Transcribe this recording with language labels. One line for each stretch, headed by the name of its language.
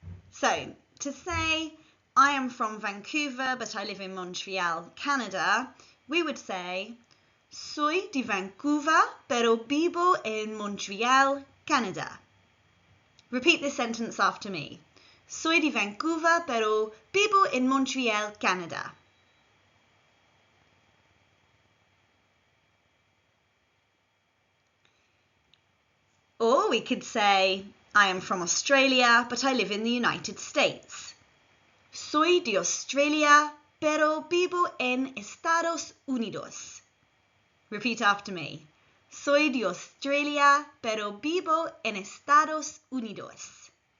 English: So, to say, I am from Vancouver, but I live in Montreal, Canada, we would say,
Spanish: soy de Vancouver, pero vivo en Montreal, Canada.
English: Repeat this sentence after me.
Spanish: Soy de Vancouver, pero vivo en Montreal, Canada.
English: Or we could say, I am from Australia, but I live in the United States.
Spanish: Soy de Australia, pero vivo en Estados Unidos.
English: Repeat after me.
Spanish: Soy de Australia, pero vivo en Estados Unidos.